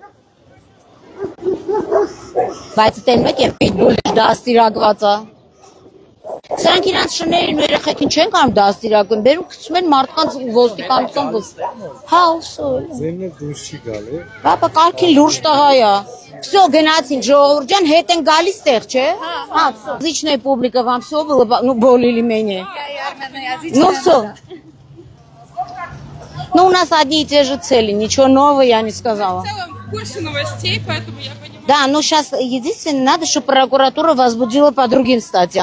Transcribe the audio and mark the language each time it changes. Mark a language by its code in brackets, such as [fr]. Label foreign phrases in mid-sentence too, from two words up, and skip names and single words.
[hy] Բայց տենում եք և պիտբուլը դաստիրակված է։ Սրանք իրանց շներին ու երեխեքին չեն կարում դաստիրակում, բերում կցում են մարդկանց ոստիկանության հա, ուսոլ։ Ձենն էլ դուրս չի գալի։ Պապա կարգին լուրջ տղա է։ Всё, գնացին ժողովուրդ ջան, հետ են գալիս տեղ, չէ։ Հա, [ru] всё. Отличная публика, вам всё было, ну, более-менее. Ну, всё. Ну, у нас одни и те же цели, ничего нового я не сказала. В целом больше новостей, поэтому я понимаю. Да, но сейчас единственное, надо, чтобы прокуратура возбудила по другим статьям.